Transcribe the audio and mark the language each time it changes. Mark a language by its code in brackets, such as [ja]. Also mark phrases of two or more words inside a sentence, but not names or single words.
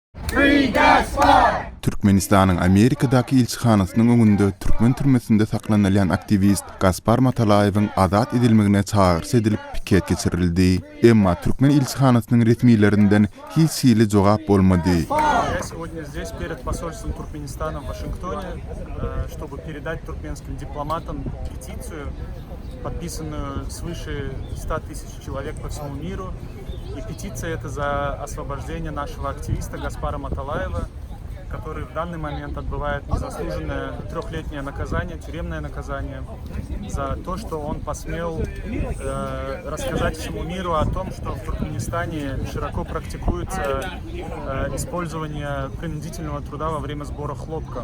[tk] Türkmenistan'ın Amerika'daki ilçihanasynyň öňünde Türkmen türmesinde saklanýan aktivist Gaspar Matalaýewyň azat edilmegine çağrı edilip piket geçirildi. Emma Türkmen ilçihanasynyň resmiýetlerinden hiç hili jogap bolmady. [ru] Я сегодня здесь перед посольством Туркменистана в Вашингтоне, чтобы передать туркменским дипломатам петицию, подписанную свыше 100 тысяч человек по всему миру. И петиция это за освобождение нашего активиста Гаспара Маталаева, который в данный момент отбывает незаслуженное 3-летнее наказание, тюремное наказание, за то, что он посмел рассказать всему миру о том, что в Туркменистане широко практикуется использование принудительного труда во время сбора хлопка.